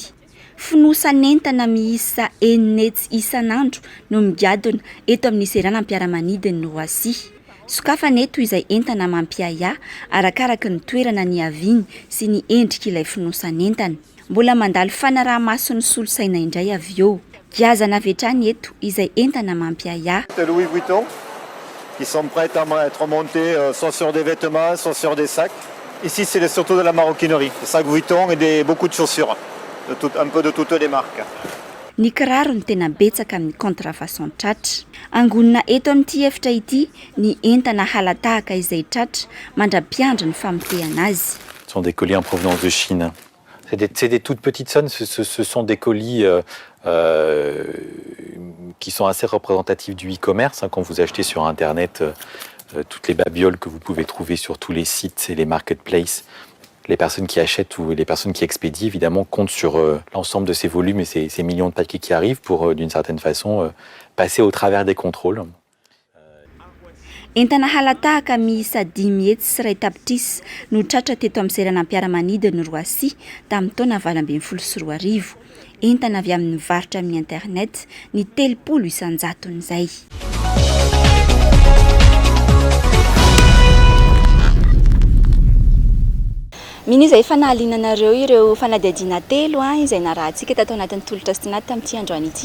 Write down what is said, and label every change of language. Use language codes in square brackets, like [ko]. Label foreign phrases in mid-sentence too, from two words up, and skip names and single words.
[mg] Finosan'entana miisa 9 isan'andro no migadona eto amin'ny serana mpiara-manidiny no Roissy. Sokafana eto izay entana mampiaya arakaraka ny toerana ny aviany sy ny endrika ilay finosan'entana. Mbola mandalo fanaraha-maso ny solosaina indray avy eo. Giazana avy hatrany eto izay entana mampiaya. [fr] Louis Vuitton, qui sont prêts à être montés soit sur des vêtements, soit sur des sacs. Ici, c'est surtout de la maroquinerie, des sacs Vuitton et beaucoup de chaussures. Un peu de toutes les marques. [mg] Ny kiraro ny tena betsaka amin'ny Contrefacon tratra. Angonina eto amin'ity efitra ity ny entana halatahaka izay tratra mandra-piandry ny famotehana azy. [fr] Ce sont des colis en provenance de Chine. C'est des toutes petites sommes, ce sont des colis qui sont assez représentatifs du e-commerce. Quand vous achetez sur Internet toutes les babioles que vous pouvez trouver sur tous les sites et les marketplaces, les personnes qui achètent ou les personnes qui expédient, évidemment, comptent sur l'ensemble de ces volumes et ces millions de paquets qui arrivent pour, d'une certaine façon, passer au travers des contrôles. [mg] Entana halatahaka miisa 10 hetsy sy 2 tapitrisa no tratra teto amin'ny serana mpiara-manidiny Roissy tamin'ny taona 2014. Entana avy amin'ny varotra amin'ny internet ny 300 izay. Mino izay efa nahalinanareo ireo fanadihadiana telo izay narahantsika tato anatin'ny tolotra sy Tinady tamin'ity androany ity.